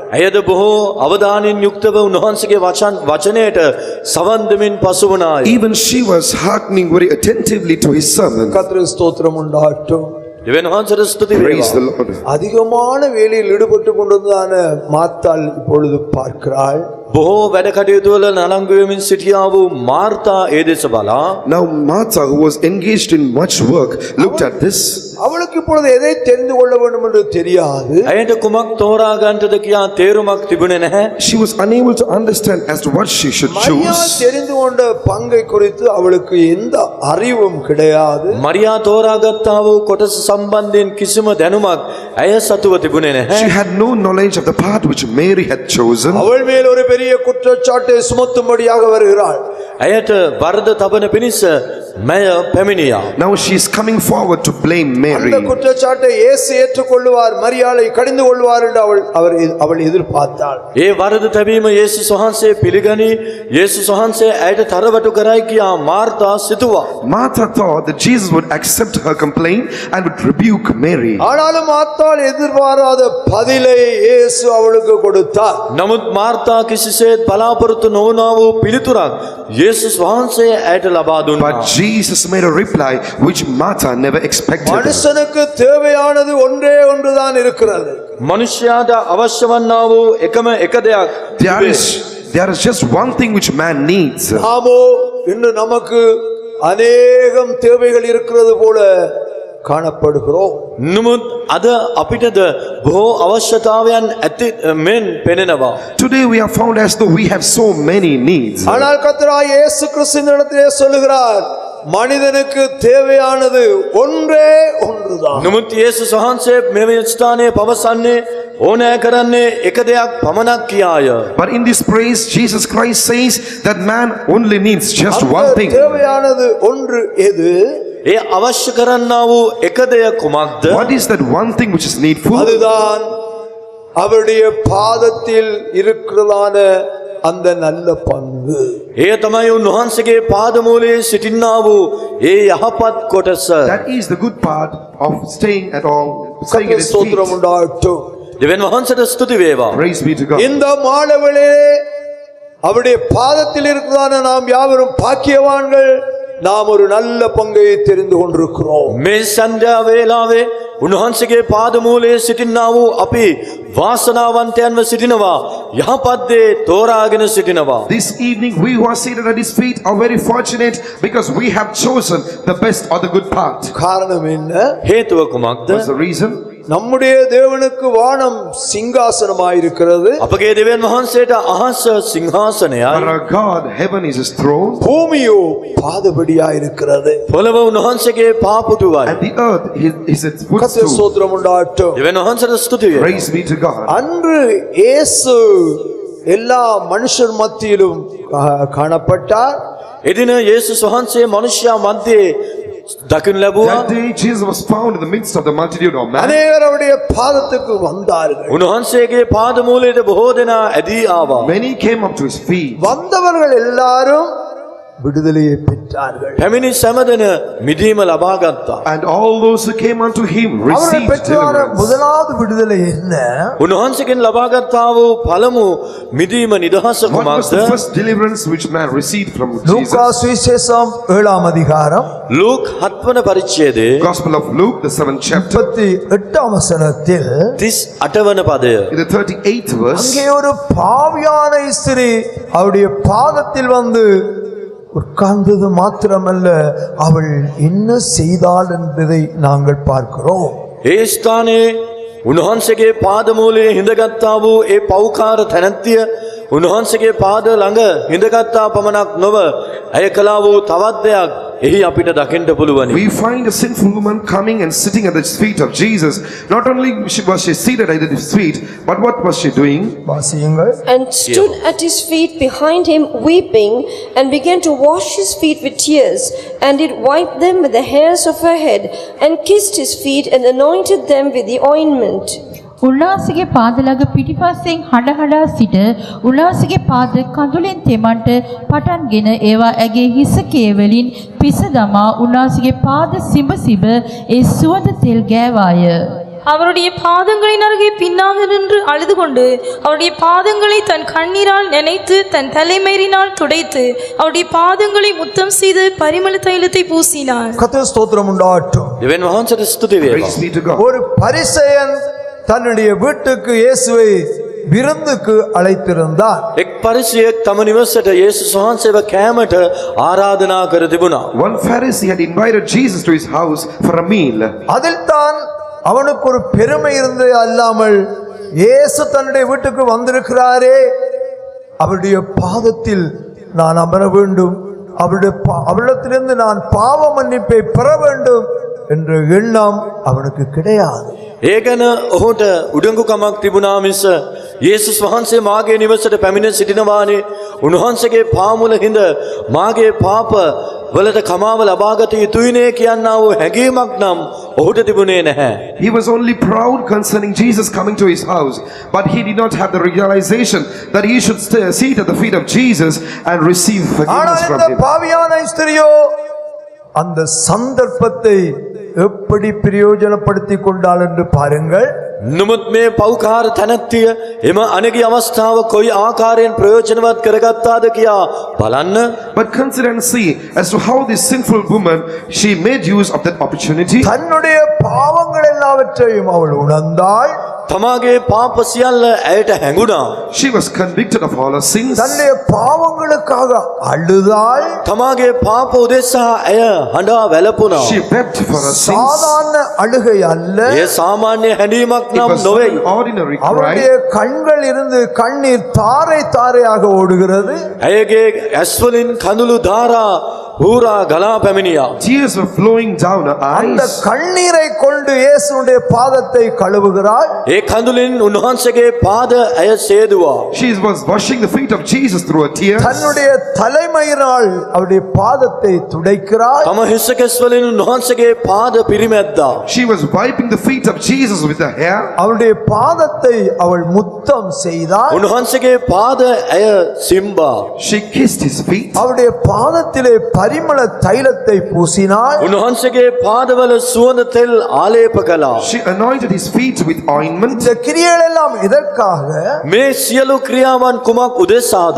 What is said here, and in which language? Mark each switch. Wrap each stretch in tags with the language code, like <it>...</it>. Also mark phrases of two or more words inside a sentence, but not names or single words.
<si>ඇයද බොහෝ අවධානයෙන් යුක්තව උන්වහන්සේගේ වචනයට සවන් දෙමින් පසු වුණාය.</si> <en>Even she was hearkening very attentively to his sermon.</en> <ta>கர்த்தருக்கு ஸ்தோத்திரம் உண்டாகட்டும்.</ta> <si>දෙවියන් වහන්සේට ස්තුති</si> <en>Praise the</en> <si>වේවා.</si> <en>Lord.</en> <ta>அதிகமான வேலையில் ஈடுபட்டு கொண்டிருந்தான மாத்தாள் இப்பொழுது பார்க்கிறாள்.</ta> <si>බොහෝ වැඩ කටයුතු වල නලංගු වෙමින් සිටියා වූ මාර්තා ඒ දෙස බලා</si> <en>Now Martha, who was engaged in much work, looked at this.</en> <ta>அவளுக்கு இப்பொழுது எதை தெரிந்து கொள்ள வேண்டும் என்று தெரியாது.</ta> <si>ඇයට කුමක් තෝරා ගන්නටද කියා තේරුමක් තිබුණේ නැහැ.</si> <en>She was unable to understand as to what she should</en> <ta>மரியா</ta> <en>choose.</en> <ta>தெரிந்து கொண்ட பங்கை குறித்து அவளுக்கு எந்த அறிவும் கிடையாது.</ta> <si>මරියා තෝරාගත්තා වූ කොටස සම්බන්ධයෙන් කිසිම දැනුමක් ඇය සතුව තිබුණේ නැහැ.</si> <en>She had no knowledge of the part which Mary had chosen.</en> <ta>அவள் மேல் ஒரு பெரிய குற்றச்சாட்டை சுமத்தும்படியாக வருகிறாள்.</ta> <si>ඇයට වරද තබන පිණිස මැය පැමිණියා.</si> <en>Now she is coming forward to blame Mary.</en> <ta>அந்த குற்றச்சாட்டை இயேசு ஏற்றுக்கொள்வார், மரியாளை கடிந்து கொள்வார் என்று அவள் எதிர்பார்த்தாள்.</ta> <si>ඒ වරද තැබීම යේසුස් වහන්සේ පිළිගනි. යේසුස් වහන්සේ ඇයට තරවටු කරයි කියා මාර්තා සිතුවා.</si> <en>Martha thought that Jesus would accept her complaint and would rebuke Mary.</en> <ta>ஆனாலும் மாத்தாள் எதிர்பாராத பதிலை இயேசு அவளுக்கு கொடுத்தார்.</ta> <si>නමුත් මාර්තා කිසිසේත් බලාපොරොත්තු නොවුණා වූ පිළිතුරක් යේසුස් වහන්සේ ඇයට ලබා දුන්නා.</si> <en>But Jesus made a reply which Martha never expected.</en> <ta>மனுஷனுக்கு தேவையானது ஒன்றே ஒன்றுதான் இருக்கிறது.</ta> <si>මනුෂ්‍යයාට අවශ්‍ය වන්නා වූ එකම එක දෙයක්</si> <en>There is just one thing which man needs.</en> <ta>நாமோ இன்று நமக்கு அநேகம் தேவைகள் இருக்கிறது போல காணப்படுகிறோம்.</ta> <si>නමුත් අද අපිටද බොහෝ අවශ්‍යතාවයන් ඇති මෙන් පෙනෙනවා.</si> <en>Today we are found as though we have so many needs.</en> <ta>ஆனால் கர்த்தராகிய இயேசு கிறிஸ்துவின் இடத்திலே சொல்லுகிறார், மனிதனுக்கு தேவையானது ஒன்றே ஒன்றுதான்.</ta> <si>නමුත් යේසුස් වහන්සේ මෙවැනි ස්ථානයේ පවසන්නේ ඕනෑ කරන්නේ එක දෙයක් පමණක් කියාය.</si> <en>But in this praise, Jesus Christ says that man only needs just one</en> <ta>அந்த</ta> <en>thing.</en> <ta>தேவையானது ஒன்று எது?</ta> <si>ඒ අවශ්‍ය කරන්නා වූ එක දෙයක් කුමක්ද?</si> <en>What is that one thing which is needful?</en> <ta>அதுதான் அவருடைய பாதத்தில் இருக்கிறதான அந்த நல்ல பங்கு.</ta> <si>ඒ තමයි උන්වහන්සේගේ පාදමූලයේ සිටින්නා වූ ඒ යහපත් කොටස.</si> <en>That is the good part of staying at all, staying at his</en> <ta>ஸ்தோத்திரம்</ta> <en>feet.</en> <ta>உண்டாகட்டும்.</ta> <si>දෙවියන් වහන්සේට ස්තුති වේවා.</si> <en>Praise be to God.</en> <ta>இந்த மாலவளே அவருடைய பாதத்தில் இருக்கிறதான நாம் யாவரும் பாக்கியவான்கள். நாம் ஒரு நல்ல பங்கை தெரிந்து கொண்டிருக்கிறோம்.</ta> <si>මේ සන්ධ්‍යා වේලාවේ උන්වහන්සේගේ පාදමූලයේ සිටින්නා වූ අපි වාසනාවන්තයන්ව සිටිනවා. යහපත් දේ තෝරාගෙන සිටිනවා.</si> <en>This evening we who are seated at his feet are very fortunate because we have chosen the best or the good part.</en> <ta>காரணம் என்ன?</ta> <si>හේතුව කුමක්ද?</si> <en>What's the reason?</en> <ta>நம்முடைய தேவனுக்கு வானம் சிங்காசனமாயிருக்கிறது.</ta> <si>අපගේ දෙවියන් වහන්සේට අහස</si> <en>For</en> <si>සිංහාසනයයි.</si> <en>our God, heaven is his throne</en> <ta>பூமியோ பாதபடியாயிருக்கிறது.</ta> <si>පොළව උන්වහන්සේගේ පාපුටුවයි.</si> <en>and the earth is its</en> <ta>கர்த்தர்</ta> <en>footstool.</en> <ta>ஸ்தோத்திரம் உண்டாகட்டும்.</ta> <si>දෙවියන් වහන්සේට ස්තුති වේවා.</si> <en>Praise be to God.</en> <ta>அன்று இயேசு எல்லா மனுஷர் மத்தியிலும் காணப்பட்டார்.</ta> <si>එදින යේසුස් වහන්සේ මනුෂ්‍යයා මැද්දේ දකින්න ලැබුවා.</si> <en>That day Jesus was found in the midst of the multitude of men.</en> <ta>அநேகர் அவருடைய பாதத்துக்கு வந்தார்கள்.</ta> <si>උන්වහන්සේගේ පාදමූලයට බොහෝ දෙනා ඇදී ආවා.</si> <en>Many came up to his feet.</en> <ta>வந்தவர்கள் எல்லாரும் விடுதலையை பெற்றார்கள்.</ta> <si>පැමිණි සෑමදෙන මිදීම ලබා ගත්තා.</si> <en>And all those who came unto him</en> <ta>அவர்கள்</ta> <en>received</en> <ta>பெற்றான</ta> <en>deliverance.</en> <ta>முதலாவது விடுதலை என்ன?</ta> <si>උන්වහන්සේගෙන් ලබා ගත්තා වූ පළමු මිදීම නිදහස</si> <en>What was the</en> <si>කුමක්ද?</si> <en>first deliverance which man received from</en> <ta>லூக்கா</ta> <en>Jesus?</en> <ta>சுவிசேஷம் 7ஆம் அதிகாரம்</ta> <si>ලූක් 7 වන පරිච්ඡේදයේ</si> <en>Gospel of Luke, the 7th chapter,</en> <ta>38ஆம் வசனத்தில்</ta> <si>38 වන පදය.</si> <en>in the 38th verse,</en> <ta>அங்கே ஒரு பாவியான ஸ்திரீ அவருடைய பாதத்தில் வந்து உட்கார்ந்தது மாத்திரமல்ல, அவள் என்ன செய்தாள் என்பதை நாங்கள் பார்க்கிறோம்.</ta> <si>ඒ ස්ථානයේ උන්වහන්සේගේ පාදමූලයේ හිඳගත්තා වූ ඒ පෞකාර තැනැත්තිය උන්වහන්සේගේ පාද ළඟ හිඳගත්තා පමණක් නොව ඇය කළා වූ තවත් දෙයක් එහි අපිට දකින්න පුළුවනි.</si> <en>We find a sinful woman coming and sitting at the feet of Jesus. Not only was she seated at his feet, but what was she doing?</en> <ta>வாசியுங்கள்.</ta> <en>And stood at his feet behind him weeping, and began to wash his feet with tears, and did wipe them with the hairs of her head, and kissed his feet, and anointed them with the ointment.</en> <si>උන්වහන්සේගේ පාද ළඟ පිටිපස්සෙන් හඬ හඬා සිට උන්වහන්සේගේ පාද කඳුලෙන් තෙමන්ට පටන්ගෙන ඒවා ඇගේ හිස කේවලින් පිස දමා උන්වහන්සේගේ පාද සිඹ සිඹ ඒ සුවඳ තෙල් ගෑවාය.</si> <ta>அவருடைய பாதங்களின் அருகே பின்னாக நின்று அழுது கொண்டு அவருடைய பாதங்களை தன் கண்ணீரால் நினைத்து தன் தலைமயிரினால் துடைத்து அவருடைய பாதங்களை முத்தம் செய்து பரிமள தைலத்தை பூசினார். கர்த்தர் ஸ்தோத்திரம் உண்டாகட்டும்.</ta> <si>දෙවියන් වහන්සේට ස්තුති වේවා.</si> <en>Praise be to God.</en> <ta>ஒரு பரிசேயன் தன்னுடைய வீட்டுக்கு இயேசுவை விருந்துக்கு அழைத்திருந்தார்.</ta> <si>එක් පරිසෙයෙක් තම නිවසට යේසුස් වහන්සේව කෑමට ආරාධනා කර තිබුණා.</si> <en>One Pharisee had invited Jesus to his house for a meal.</en> <ta>அதில் தான் அவனுக்கு ஒரு பெருமை இருந்தே அல்லாமல் இயேசு தன்னுடைய வீட்டுக்கு வந்திருக்கிறாரே, அவருடைய பாதத்தில் நான் அமர வேண்டும், அவரிடத்திலிருந்து நான் பாவ மன்னிப்பை பெற வேண்டும் என்ற எண்ணம் அவனுக்கு கிடையாது.</ta> <si>ඒ ගැන ඔහුට උඩඟුකමක් තිබුණා මිස යේසුස් වහන්සේ මාගේ නිවසට පැමිණ සිටිනවානේ, උන්වහන්සේගේ පාමුල හිඳ මාගේ පාප වලට කමාව ලබාගත යුතුයිනේ කියනා වූ හැඟීමක් නම් ඔහුට තිබුණේ නැහැ.</si> <en>He was only proud concerning Jesus coming to his house, but he did not have the realization that he should sit at the feet of Jesus and receive forgiveness</en> <ta>ஆனால்</ta> <en>from</en> <ta>இந்த</ta> <en>him.</en> <ta>பாவியான ஸ்திரியோ அந்த சந்தர்ப்பத்தை எப்படி பிரயோஜனப்படுத்திக் கொண்டாள் என்று பாருங்கள்.</ta> <si>නමුත් මේ පෞකාර තැනැත්තිය එම අනගි අවස්ථාව කොයි ආකාරයෙන් ප්‍රයෝජනවත් කරගත්තාද කියා බලන්න.</si> <en>But consider and see as to how this sinful woman, she made use of that opportunity.</en> <ta>தன்னுடைய பாவங்கள் எல்லாவற்றையும் அவள் உணர்ந்தாள்.</ta> <si>තමාගේ පාප සියල්ල ඇයට හැඟුණා.</si> <en>She was convicted of all her sins.</en> <ta>தன்னுடைய பாவங்களுக்காக அழுதாள்.</ta> <si>තමාගේ පාප උදෙසා ඇය හඬා වැළපුණා.</si> <en>She wept for her sins.</en> <ta>சாதாரண அழுகை அல்ல.</ta> <si>ඒ සාමාන්‍ය හැඬීමක්</si> <en>It</en> <si>නම්</si> <en>was not</en> <si>නොවේ.</si> <en>an ordinary</en> <ta>அவருடைய</ta> <en>cry.</en> <ta>கண்கள் இருந்து கண்ணீர் தாரை தாரையாக ஓடுகிறது.</ta> <si>ඇයගේ ඇස්වලින් කඳුළු ධාරා හූරා ගලා පැමිණියා.</si> <en>Tears were flowing down her</en> <ta>அந்த</ta> <en>eyes.</en> <ta>கண்ணீரை கொண்டு இயேசுடைய பாதத்தை கழுவுகிறாள்.</ta> <si>ඒ කඳුලින් උන්වහන්සේගේ පාද ඇය සේදුවා.</si> <en>She was washing the feet of Jesus through her tears.</en> <ta>தன்னுடைய தலைமயிரால் அவருடைய பாதத்தை துடைக்கிறாள்.</ta> <si>තම හිසකෙස් වලින් උන්වහන්සේගේ පාද පිරිමැද්දා.</si> <en>She was wiping the feet of Jesus with her hair.</en> <ta>அவருடைய பாதத்தை அவள் முத்தம் செய்தாள்.</ta> <si>උන්වහන්සේගේ පාද ඇය සිම්බා.</si> <en>She kissed his feet.</en> <ta>அவருடைய பாதத்திலே பரிமள தைலத்தை பூசினாள்.</ta> <si>උන්වහන්සේගේ පාදවල සුවඳ තෙල් ආලේප කළා.</si> <en>She anointed his feet with ointment.</en> <ta>இந்த கிரியைகள் எல்லாம் எதற்காக?</ta> <si>මේ සියලු ක්‍රියාවන් කුමක් උදෙසාද?</si>